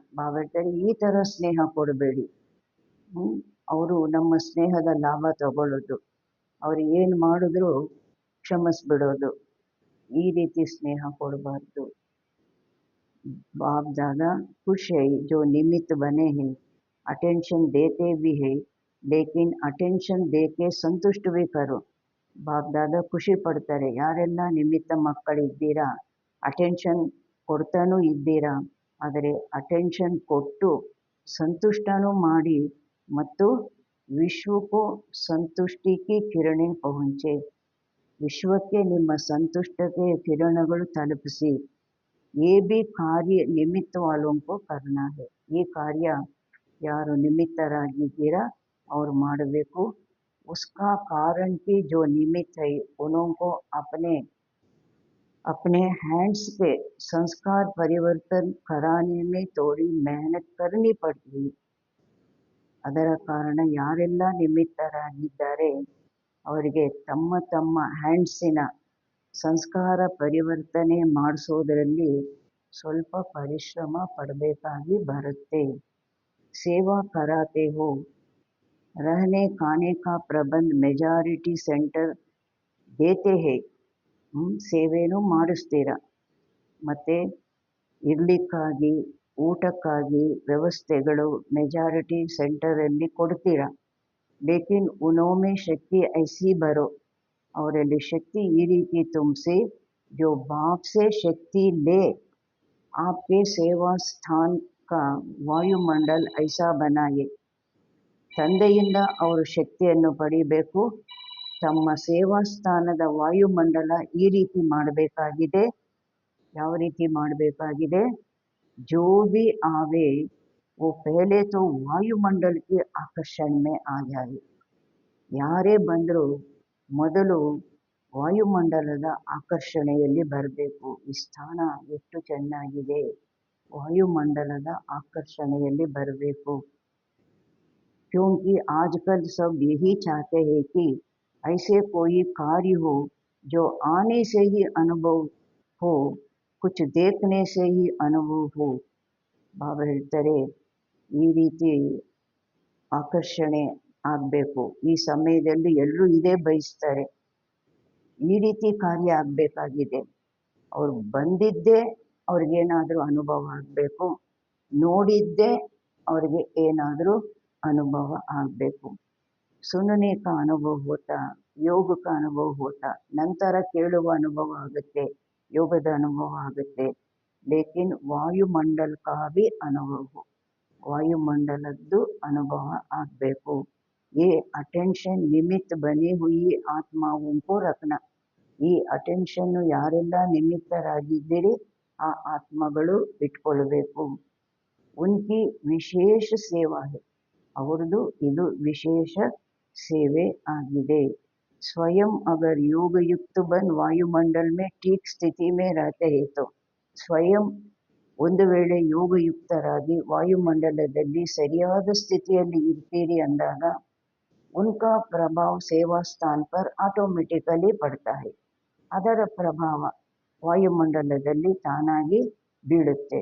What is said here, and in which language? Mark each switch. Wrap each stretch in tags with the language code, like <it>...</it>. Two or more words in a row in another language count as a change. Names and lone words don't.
<kn>ಬಾಬಾ ಹೇಳ್ತಾರೆ ಈ ಥರ ಸ್ನೇಹ ಕೊಡಬೇಡಿ. ಅವರು ನಮ್ಮ ಸ್ನೇಹದ ಲಾಭ ತಗೊಳ್ಳೋದು, ಅವ್ರು ಏನು ಮಾಡಿದ್ರು ಕ್ಷಮಿಸ್ಬಿಡೋದು, ಈ ರೀತಿ ಸ್ನೇಹ ಕೊಡಬಾರ್ದು.</kn> <hi>बाप दादा खुश है जो निमित्त बने हैं. अटेंशन देते भी है लेकिन अटेंशन दे के संतुष्ट भी करो.</hi> <kn>ಬಾಪ್ ದಾದಾ ಖುಷಿ ಪಡ್ತಾರೆ ಯಾರೆಲ್ಲ ನಿಮಿತ್ತ ಮಕ್ಕಳಿದ್ದೀರಾ, ಅಟೆನ್ಷನ್ ಕೊಡ್ತಾನೂ ಇದ್ದೀರಾ, ಆದರೆ ಅಟೆನ್ಷನ್ ಕೊಟ್ಟು ಸಂತುಷ್ಟನೂ ಮಾಡಿ ಮತ್ತು ವಿಶ್ವಕ್ಕೂ</kn> <hi>संतुष्टि की किरणें पहुंचे.</hi> <kn>ವಿಶ್ವಕ್ಕೆ ನಿಮ್ಮ ಸಂತುಷ್ಟತೆಯ ಕಿರಣಗಳು ತಲುಪಿಸಿ.</kn> <hi>ये भी कार्य निमित्त वालों को करना है.</hi> <kn>ಈ ಕಾರ್ಯ ಯಾರು ನಿಮಿತ್ತರಾಗಿದ್ದೀರಾ ಅವ್ರು ಮಾಡಬೇಕು.</kn> <hi>उसका कारण कि जो निमित्त है उनको अपने अपने हैंड्स पे संस्कार परिवर्तन कराने में थोड़ी मेहनत करनी पड़ती है.</hi> <kn>ಅದರ ಕಾರಣ ಯಾರೆಲ್ಲ ನಿಮಿತ್ತರಾಗಿದ್ದಾರೆ ಅವರಿಗೆ ತಮ್ಮ ತಮ್ಮ ಹ್ಯಾಂಡ್ಸಿನ ಸಂಸ್ಕಾರ ಪರಿವರ್ತನೆ ಮಾಡಿಸೋದರಲ್ಲಿ ಸ್ವಲ್ಪ ಪರಿಶ್ರಮ ಪಡಬೇಕಾಗಿ ಬರುತ್ತೆ.</kn> <hi>ಸೇವಾ कराते हो, रहने खाने का प्रबंध</hi> <en>majority centre</en> <hi>देते हैं.</hi> <kn>ಸೇವೆನೂ ಮಾಡಿಸ್ತೀರ ಮತ್ತು ಇರಲಿಕ್ಕಾಗಿ ಊಟಕ್ಕಾಗಿ ವ್ಯವಸ್ಥೆಗಳು ಮೆಜಾರಿಟಿ ಸೆಂಟರಲ್ಲಿ ಕೊಡ್ತೀರಾ.</kn> <hi>लेकिन उनमें शक्ति ऐसी भरो,</hi> <kn>ಅವರಲ್ಲಿ ಶಕ್ತಿ ಈ ರೀತಿ ತುಂಬಿಸಿ</kn> <hi>जो बाप से शक्ति ले आपके सेवा स्थान का वायुमंडल ऐसा बनाए.</hi> <kn>ತಂದೆಯಿಂದ ಅವರು ಶಕ್ತಿಯನ್ನು ಪಡಿಬೇಕು, ತಮ್ಮ ಸೇವಾ ಸ್ಥಾನದ ವಾಯುಮಂಡಲ ಈ ರೀತಿ ಮಾಡಬೇಕಾಗಿದೆ. ಯಾವ ರೀತಿ ಮಾಡಬೇಕಾಗಿದೆ?</kn> <hi>जो भी आवे वो पहले तो ವಾಯುಮಂಡಲ के आकर्षण में आ जाए.</hi> <kn>ಯಾರೇ ಬಂದರೂ ಮೊದಲು ವಾಯುಮಂಡಲದ ಆಕರ್ಷಣೆಯಲ್ಲಿ ಬರಬೇಕು. ಈ ಸ್ಥಾನ ಎಷ್ಟು ಚೆನ್ನಾಗಿದೆ, ವಾಯುಮಂಡಲದ ಆಕರ್ಷಣೆಯಲ್ಲಿ ಬರಬೇಕು.</kn> <hi>क्योंकि आजकल सब यही चाहते हैं कि ऐसे कोई कार्य हो जो आने से ही अनुभव हो, कुछ देखने से ही अनुभव हो.</hi> <kn>ಬಾಬಾ ಹೇಳ್ತಾರೆ, ಈ ರೀತಿ ಆಕರ್ಷಣೆ ಆಗಬೇಕು. ಈ ಸಮಯದಲ್ಲಿ ಎಲ್ಲರೂ ಇದೇ ಬಯಸ್ತಾರೆ. ಈ ರೀತಿ ಕಾರ್ಯ ಆಗಬೇಕಾಗಿದೆ. ಅವ್ರು ಬಂದಿದ್ದೇ ಅವ್ರಿಗೇನಾದರೂ ಅನುಭವ ಆಗಬೇಕು, ನೋಡಿದ್ದೇ ಅವ್ರಿಗೆ ಏನಾದರೂ ಅನುಭವ ಆಗಬೇಕು.</kn> <hi>ಸುನನೆ का अनुभव होता, योग का अनुभव होता,</hi> <kn>ನಂತರ ಕೇಳುವ ಅನುಭವ ಆಗುತ್ತೆ, ಯೋಗದ ಅನುಭವ ಆಗುತ್ತೆ.</kn> <hi>लेकिन वायुमंडल का भी अनुभव हो,</hi> <kn>ವಾಯುಮಂಡಲದ್ದು ಅನುಭವ ಆಗಬೇಕು.</kn> <hi>ये अटेंशन निमित्त बनी हुई आत्माओं को रखना.</hi> <kn>ಈ ಅಟೆನ್ಷನ್ನು ಯಾರೆಲ್ಲ ನಿಮಿತ್ತರಾಗಿದ್ದೀರಿ ಆ ಆತ್ಮಗಳು ಇಟ್ಕೊಳ್ಬೇಕು.</kn> <hi>उनकी विशेष सेवा है,</hi> <kn>ಅವ್ರದ್ದು ಇದು ವಿಶೇಷ ಸೇವೆ ಆಗಿದೆ.</kn> <hi>स्वयं अगर योग युक्त बन वायुमंडल में ठीक स्थिति में रहते हैं तो,</hi> <kn>ಸ್ವಯಂ ಒಂದು ವೇಳೆ ಯೋಗಯುಕ್ತರಾಗಿ ವಾಯುಮಂಡಲದಲ್ಲಿ ಸರಿಯಾದ ಸ್ಥಿತಿಯಲ್ಲಿ ಇರ್ತೀರಿ ಅಂದಾಗ</kn> <hi>उनका प्रभाव सेवा स्थान पर ऑटोमेटिकली पड़ता है.</hi> <kn>ಅದರ ಪ್ರಭಾವ ವಾಯುಮಂಡಲದಲ್ಲಿ ತಾನಾಗಿ ಬೀಳುತ್ತೆ.</kn>